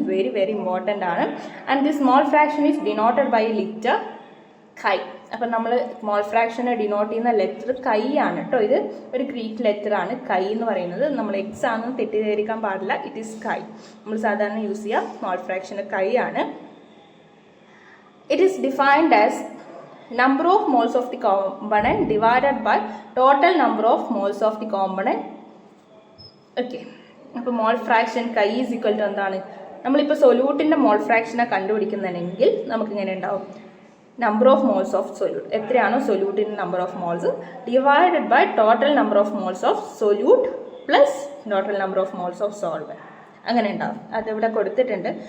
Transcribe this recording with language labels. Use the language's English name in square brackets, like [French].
[English] Very very important ആണ്. And this mole fraction is denoted by letter chi. [Malayalam] അപ്പം നമ്മൾ മോൾ ഫ്രാക്ഷനെ ഡിനോട്ട് ചെയ്യുന്ന ലെറ്റർ കൈ ആണ് കേട്ടോ. ഇത് ഒരു ഗ്രീക്ക് ലെറ്റർ ആണ് കൈ എന്ന് പറയുന്നത്. നമ്മൾ എക്സ് ആണെന്ന് തെറ്റിദ്ധരിക്കാൻ പാടില്ല, ഇറ്റ് ഈസ് കൈ. നമ്മൾ സാധാരണ യൂസ് ചെയ്യുക മോൾ ഫ്രാക്ഷന് കൈ ആണ്. It is defined as [English] number of moles of the component divided by total number of moles of the component. [Malayalam] Okay, അപ്പോൾ മോൾ ഫ്രാക്ഷൻ കൈ ഈസ് ഈക്വൽ ടു എന്താണ്? നമ്മളിപ്പോൾ സൊല്യൂട്ടിൻ്റെ മോൾ ഫ്രാക്ഷനെ കണ്ടുപിടിക്കുന്നതെങ്കിൽ നമുക്കിങ്ങനെ ഉണ്ടാവും, number of moles of solute, എത്രയാണോ സൊല്യൂട്ടിൻ്റെ number of moles divided by total number of moles of solute plus total number of moles of solvent. അങ്ങനെ ഉണ്ടാവും. അതിവിടെ കൊടുത്തിട്ടുണ്ട്.